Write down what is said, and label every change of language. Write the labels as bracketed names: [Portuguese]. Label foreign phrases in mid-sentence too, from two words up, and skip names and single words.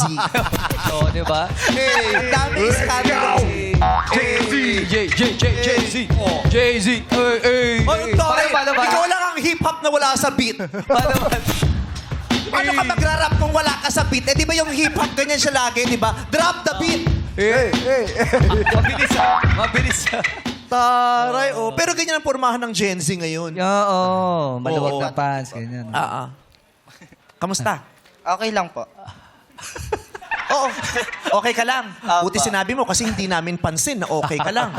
[Filipino] Oo, di ba? Ang dami ng scandal. Jay-Z. Jay-Z. Ay, Tore, Paano ba? ikaw lang ang hip-hop na wala sa beat. Paano ba? Paano ka magra-rap kung wala ka sa beat? Eh, di ba yung hip-hop ganyan siya lagi, di ba? [English] Drop the beat. [Filipino] Mabilis ah. Mabilis ah. Taray, oh. Pero ganyan ang pormahan ng Gen Z ngayon. Oo. Maluwag Oo. na pants. Ganyan. Kamusta? Okay lang po. Oo. Okay ka lang. Buti sinabi mo kasi hindi namin pansin na okay ka lang.